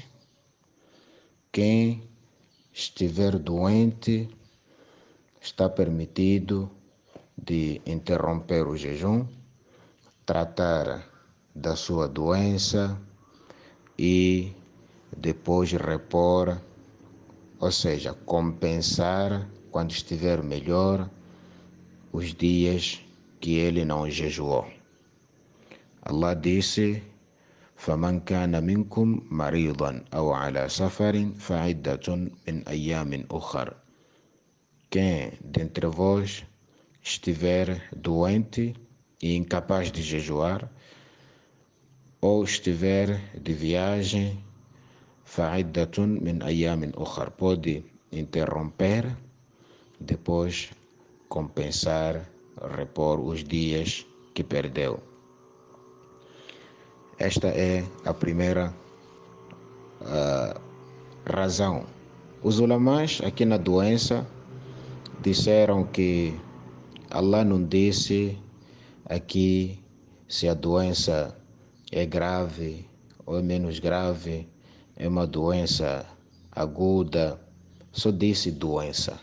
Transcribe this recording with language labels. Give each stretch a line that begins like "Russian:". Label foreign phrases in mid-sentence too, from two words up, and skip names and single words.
Portuguese: Quem estiver doente está permitido de interromper o jejum, tratar da sua doença e depois repor, ou seja, compensar quando estiver melhor os dias que ele não jejuou. Allah disse:
Arabic: فَمَنْ كَانَ مِنْكُمْ مَرِيضًا أَوْ عَلَى سَفَرٍ فَعِدَّةٌ مِنْ أَيَّامٍ أُخَرٍ.
Portuguese: Quem dentre vós estiver doente e incapaz de jejuar, ou estiver de viagem,
Arabic: فَعِدَّةٌ مِنْ أَيَّامٍ أُخَرٍ,
Portuguese: pode interromper, depois compensar, repor os dias que perdeu. Esta é a primeira razão. Os ulamás aqui na doença disseram que Allah não disse aqui se a doença é grave ou é menos grave, é uma doença aguda, só disse doença.